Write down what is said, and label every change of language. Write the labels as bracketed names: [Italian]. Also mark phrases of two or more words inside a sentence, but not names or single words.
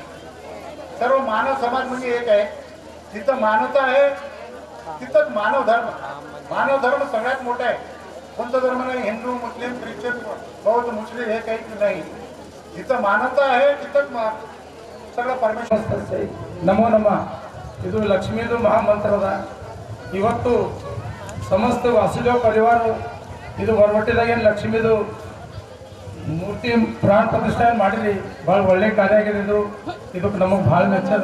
[Marathi] सर्व मानव समाज म्हणजे एक आहे. जिथं मानवता आहे तिथंच मानव धर्म. मानव धर्म सगळ्यात मोठा आहे. कोणता धर्म नाही, हिंदू मुस्लिम ख्रिश्चन बौद्ध मुस्लिम हे काही नाही. जिथं मानवता आहे तिथंच सगळं परमेश्वर. [Kannada] ನಮೋ ನಮಃ. ಇದು ಲಕ್ಷ್ಮೀದು ಮಹಾಮಂತ್ರದ. ಇವತ್ತು ಸಮಸ್ತ ವಾಸುದೇವ ಪರಿವಾರ ಇದು ಹೊರವಟ್ಟಿದಾಗ ಏನು ಲಕ್ಷ್ಮೀದು ಮೂರ್ತಿ ಪ್ರಾಣ ಪ್ರತಿಷ್ಠಾನ ಮಾಡಿರಿ. ಭಾಳ ಒಳ್ಳೆ ಕಾರ್ಯ ಆಗಿದೆ ಇದು. ಇದಕ್ಕೆ ನಮಗೆ ಭಾಳ ಮೆಚ್ಚದ.